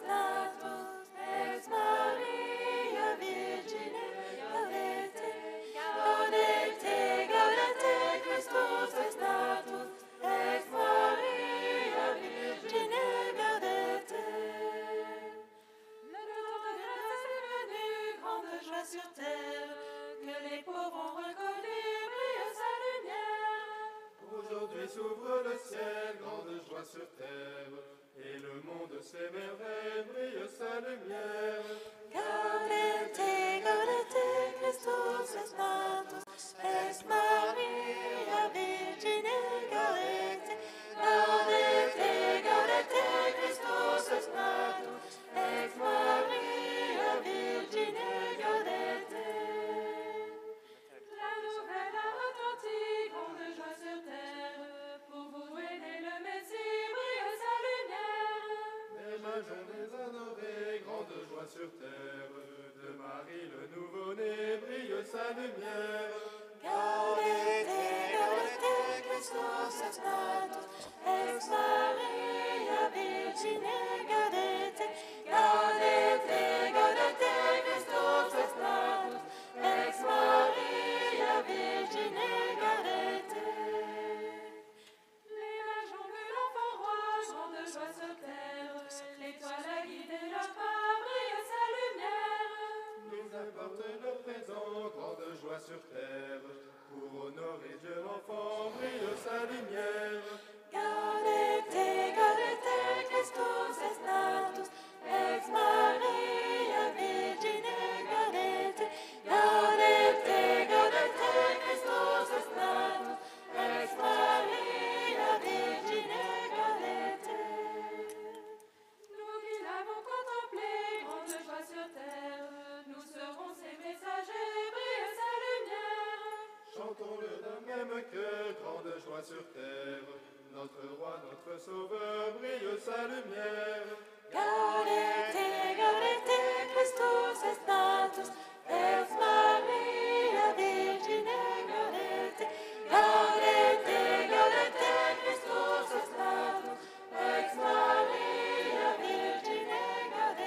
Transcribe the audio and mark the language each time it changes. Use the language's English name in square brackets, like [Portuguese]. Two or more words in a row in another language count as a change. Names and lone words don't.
[Latin] natus, ex Maria Virgine, gaudete, gaudete, gaudete, Christus est natus, ex Maria Virgine, gaudete. [French] Le temps de grâce est venu, grande joie sur terre, que les pauvres ont reconnu, brille sa lumière. Aujourd'hui s'ouvre le ciel, grande joie sur terre, et le monde s'émerveille, brille sa lumière. [Latin] Gaudete, gaudete, Christus est natus, ex Maria Virgine, gaudete, gaudete, gaudete, Christus est natus, ex Maria Virgine, gaudete. [French] La nouvelle a retenti, grande joie sur terre, pour vous aider le Messie, brille sa lumière. Les mages des honorés, grande joie sur terre, de Marie le nouveau-né, brille sa lumière. [Latin] Gaudete, gaudete, Christus est natus, ex Maria Virgine, gaudete, gaudete, gaudete, Christus est natus, ex Maria Virgine, gaudete. [French] Les mages ont vu l'enfant roi, grande joie sur terre, l'étoile a guidé leur pas, brille sa lumière. Nous apportent leur présent, grande joie sur terre, pour honorer Dieu l'enfant, brille sa lumière. [Latin] Gaudete, gaudete, Christus est natus, ex Maria Virgine, gaudete, gaudete, gaudete, Christus est natus, ex Maria Virgine, gaudete. [French] Nous qui l'avons contemplé, grande joie sur terre, nous serons ses messagers, brille sa lumière. Chantons-le d'un même cœur, grande joie sur terre, notre roi, notre sauveur, brille sa lumière. [Latin] Gaudete, gaudete, Christus est natus, ex Maria Virgine, gaudete, gaudete, gaudete, Christus est natus, ex Maria Virgine, gaudete.